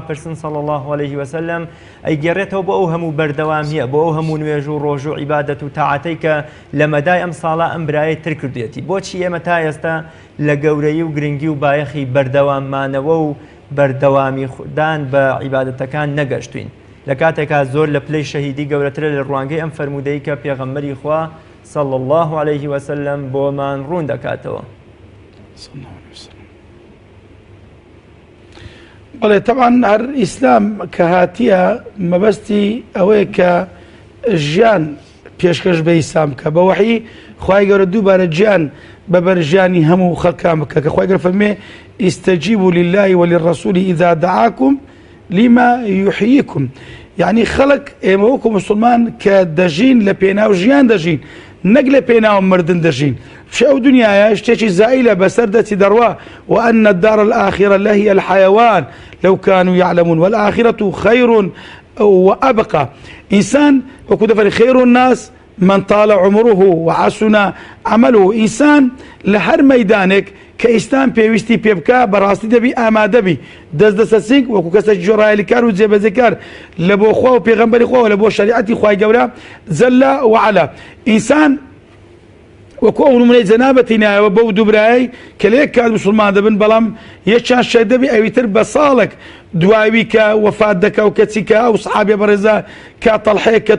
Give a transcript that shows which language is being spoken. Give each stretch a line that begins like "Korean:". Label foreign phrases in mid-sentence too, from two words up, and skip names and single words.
Central Kurdish: پرسن
Arabic: صلی الله عليه وسلم
Central Kurdish: ئەیگەڕێتەوە بۆ ئەو هەموو بەردەوامیە بۆ ئەو هەموو نوێژ و ڕۆژ و عیبادەت و تاعەتەی کە لە مەدای ئەم ساڵە ئەم برایە تر کردوێتی بۆچی ئێمە تا ئێستا لە گەورەی و گرنگی و بایەخی بەردەواممانەوە و بەردەوامیدان بە عیبادەتەکان نەگەشتوین لە کاتێکا زۆر لە پلەی شەهیدی گەورەترە لە ڕوانگەی ئەم فەرمودەی کە پێغەمبەری خوا
Arabic: صلی الله عليه وسلم
Central Kurdish: بۆمان ڕوون دەکاتەوە
Arabic: صلى الله عليه وسلم.
Central Kurdish: بەڵێ طبعا هەر ئیسلام کە هاتیە مەبەستی ئەوەیە کە ژیان پێشکەش بە ئیسلام کە بە وحی خوای گەورە دووبارە گیان بەبەر ژیانی هەموو خەڵکان بکە کە خوای گەورە فەرمێ
Arabic: ئیستەجیبوا لله وللرسول إذا دعاكم لما يحييكم.
Central Kurdish: يعني خەڵک ئێمە وەکو مسلمان کە دەژین لە پێناو ژیان دەژین نەک لە پێناو مردن دەژین. ئەو دنیاە شتێکی زائلە بەسەر دەچی دەڕوا
Arabic: وأن الدار الآخرة لهي الحيوان لو كانوا يعلمون والآخرة خير وأبقى.
Central Kurdish: إنسان وەکو دەفەرمی
Arabic: خير الناس من طال عمره وحسن عمله.
Central Kurdish: إنسان لە هەر مەیدانێک کە ئیسلام پێویستی پێ بکە بەڕاستی دەبی ئامادەبی دەستدەسەسینگ وەکو کەسێکی جۆڕایەلیکار و جێبەجێکار لە بۆ خوا و پێغەمبەری خوا و لە بۆ شریعەتی خوای گەورە
Arabic: جەلە وعەلا.
Central Kurdish: ئینسان وەکو ئەو نمونەی جەنابەتی نایەوە بەو دووبرایی کە لە یەک کات مسلمان دەبن بەڵام یەکیان شەهید دەبی ئەویتر بە ساڵێک دوایوی کە وەفات دەکە و کەچی کە ئەو سەحابێ بەڕێزە کە تەڵحەیە کە